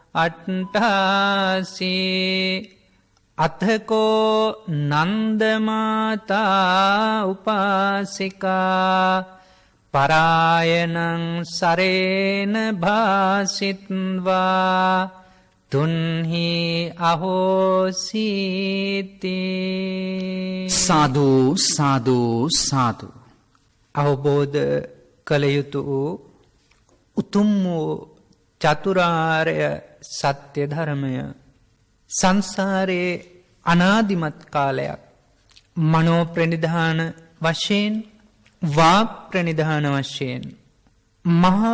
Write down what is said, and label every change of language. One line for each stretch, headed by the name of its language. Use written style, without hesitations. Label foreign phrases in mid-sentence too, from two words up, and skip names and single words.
Pali: අට්ඨාසී අතකෝ නන්දමාතා උපාසිකා පරායනං සරේන භාසිත්වා තුන්හි අහෝසීති. සාදු සාදු සාදු.
Sinhala: අවබෝධ කළ යුතු වූ උතුම් වූ චතුරාර්ය සත්‍ය ධර්මය සංසාරයේ අනාදිමත් කාලයක් මනෝ ප්‍රනිධාන වශයෙන් වාග් ප්‍රනිධාන වශයෙන් මහා